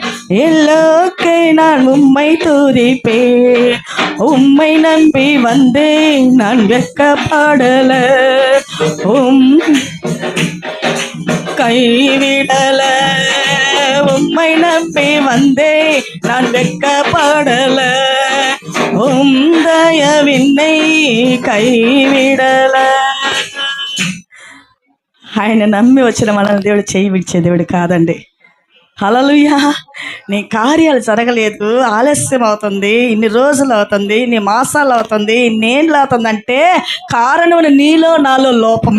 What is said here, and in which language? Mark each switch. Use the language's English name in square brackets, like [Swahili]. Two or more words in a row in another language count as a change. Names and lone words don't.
[Tamil] எல்லோக்கை நான் உம்மை துதிப்பேன். உம்மை நம்பி வந்தேன் நான் வெட்கப்படல. கைவிடல. உம்மை நம்பி வந்தேன் நான் வெட்கப்படல. దయవిన్నై கைவிடல. [Telugu] ఆయన నమ్మి వచ్చిన మనల్ని దేవుడు చేయి విడిచే దేవుడు కాదండి. హల్లెలూయా. నీ కార్యాలు జరగలేదు, ఆలస్యం అవుతుంది, ఇన్ని రోజులు అవుతుంది, ఇన్ని మాసాలు అవుతుంది, ఇన్నేళ్ళు అవుతుందంటే కారణం నీలో నాలో లోపమే.